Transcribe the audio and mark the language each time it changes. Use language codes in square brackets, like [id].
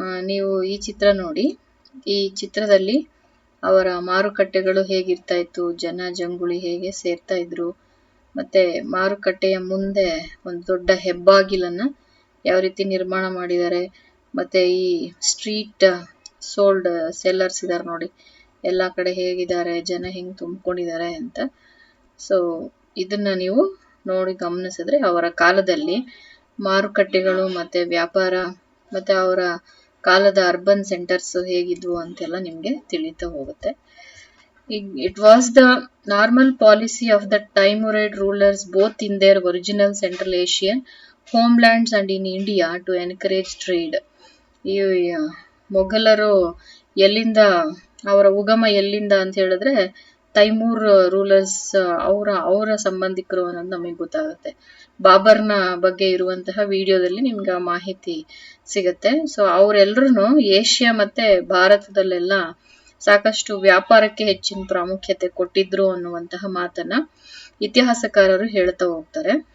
[kn] ನೀವು ಈ ಚಿತ್ರ ನೋಡಿ. ಈ ಚಿತ್ರದಲ್ಲಿ ಅವರ ಮಾರುಕಟ್ಟೆಗಳು ಹೇಗಿರ್ತಾ ಇತ್ತು, ಜನ ಜಂಗುಳಿ ಹೇಗೆ ಸೇರ್ತಾ ಇದ್ರು, ಮತ್ತೆ ಮಾರುಕಟ್ಟೆಯ ಮುಂದೆ ಒಂದು ದೊಡ್ಡ ಹೆಬ್ಬಾಗಿಲನ್ನ ಯಾವ ರೀತಿ ನಿರ್ಮಾಣ ಮಾಡಿದ್ದಾರೆ, ಮತ್ತೆ ಈ ಸ್ಟ್ರೀಟ್ ಸೋಲ್ಡ್ ಸೆಲ್ಲರ್ಸ್ ಇದಾರೆ ನೋಡಿ, ಎಲ್ಲಾ ಕಡೆ ಹೇಗಿದ್ದಾರೆ, ಜನ ಹೆಂಗ್ ತುಂಬಿಕೊಂಡಿದ್ದಾರೆ ಅಂತ. ಸೊ ಇದನ್ನ ನೀವು ನೋಡಿ ಗಮನಿಸಿದ್ರೆ ಅವರ ಕಾಲದಲ್ಲಿ ಮಾರುಕಟ್ಟೆಗಳು ಮತ್ತೆ ವ್ಯಾಪಾರ ಮತ್ತೆ ಅವರ ಕಾಲದ ಅರ್ಬನ್ ಸೆಂಟರ್ಸ್ ಹೇಗಿದ್ವು ಅಂತೆಲ್ಲ ನಿಮ್ಗೆ ತಿಳಿತಾ ಹೋಗುತ್ತೆ. [en] It was the normal policy of the Timurid rulers both in their original Central Asian homelands and in India to encourage trade. [kn] ಈ ಮೊಘಲರು ಎಲ್ಲಿಂದ, ಅವರ ಉಗಮ ಎಲ್ಲಿಂದ ಅಂತ ಹೇಳಿದ್ರೆ ತೈಮೂರ್ ರೂಲರ್ಸ್ ಅವರ ಸಂಬಂಧಿಕರು ಅನ್ನೋದು ನಮಗೆ ಗೊತ್ತಾಗುತ್ತೆ. ಬಾಬರ್ನ ಬಗ್ಗೆ ಇರುವಂತಹ ವಿಡಿಯೋದಲ್ಲಿ ನಿಮ್ಗೆ ಆ ಮಾಹಿತಿ ಸಿಗುತ್ತೆ. ಸೊ ಅವರೆಲ್ಲರೂ ಏಷ್ಯಾ ಮತ್ತೆ ಭಾರತದಲ್ಲೆಲ್ಲ ಸಾಕಷ್ಟು ವ್ಯಾಪಾರಕ್ಕೆ ಹೆಚ್ಚಿನ ಪ್ರಾಮುಖ್ಯತೆ ಕೊಟ್ಟಿದ್ರು ಅನ್ನುವಂತಹ ಮಾತನ್ನ ಇತಿಹಾಸಕಾರರು ಹೇಳ್ತಾ ಹೋಗ್ತಾರೆ.